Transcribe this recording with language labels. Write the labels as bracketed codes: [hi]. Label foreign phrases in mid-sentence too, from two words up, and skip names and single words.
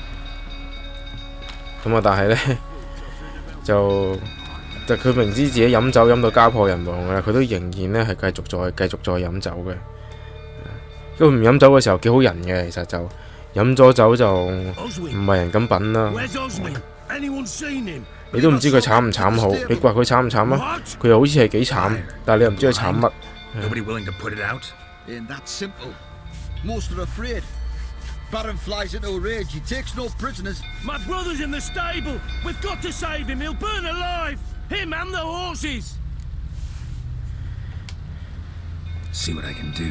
[yue] 咁啊，但係呢，就佢明知自己飲酒飲到家破人亡嘅，佢都仍然呢係繼續再飲酒嘅。因為唔飲酒嘅時候幾好人嘅，其實就飲咗酒就唔係人咁品啦。你都唔知佢慘唔慘好，你話佢慘唔慘啊？佢又好似係幾慘，但係你又唔知佢慘乜。 [en] Baron flies into a rage. He takes no prisoners. My brother's in the stable. We've got to save him. He'll burn alive. Him and the horses. See what I can do.